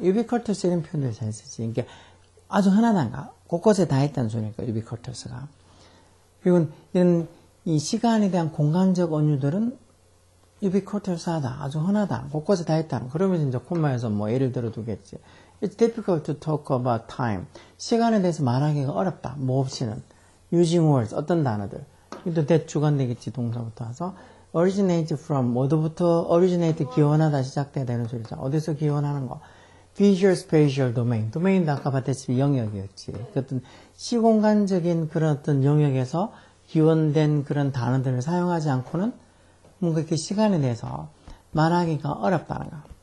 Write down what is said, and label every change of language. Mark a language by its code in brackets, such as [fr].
[ko] ubiquitous 이런 표현을 잘 쓰지. 이게 아주 흔하단가. 곳곳에 다 있다는 소리니까 ubiquitous가. 그리고 이런 이 시간에 대한 공간적 언유들은 ubiquitous하다. 아주 흔하다. 곳곳에 다 있다. 그러면서 이제 콤마에서 예를 들어 두겠지. [en] It's difficult to talk about time. [ko] 시간에 대해서 말하기가 어렵다. 뭐 없이는. [en] using words. [ko] 어떤 단어들. 이것도 that 주관되겠지. 동사부터 와서. [en] originate from. [ko] 어디부터 originate 기원하다 시작돼야 되는 소리죠. 어디서 기원하는 거. [en] visual spatial domain. [ko] domain도 아까 봤듯이 영역이었지. 어떤 시공간적인 그런 어떤 영역에서 기원된 그런 단어들을 사용하지 않고는 뭔가 이렇게 시간에 대해서 말하기가 어렵다는 거.